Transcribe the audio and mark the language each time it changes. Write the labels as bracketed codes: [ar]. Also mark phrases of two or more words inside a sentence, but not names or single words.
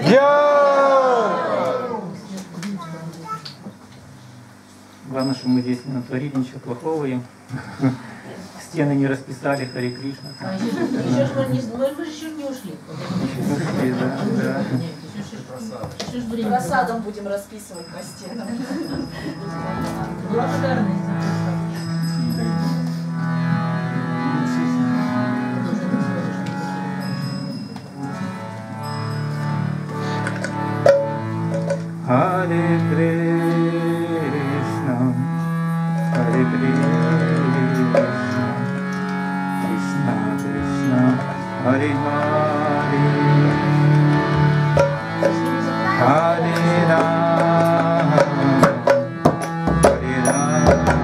[ru] Главное, что мы здесь не натворили ничего плохого им. Стены не расписали, [sa] हरे कृष्ण. [ru] Мы же еще не ушли. Просадом будем расписывать по стенам. Благодарность. [sa] हरे कृष्ण, हरे कृष्ण, कृष्ण कृष्ण, हरे हरे, हरे राम, हरे राम,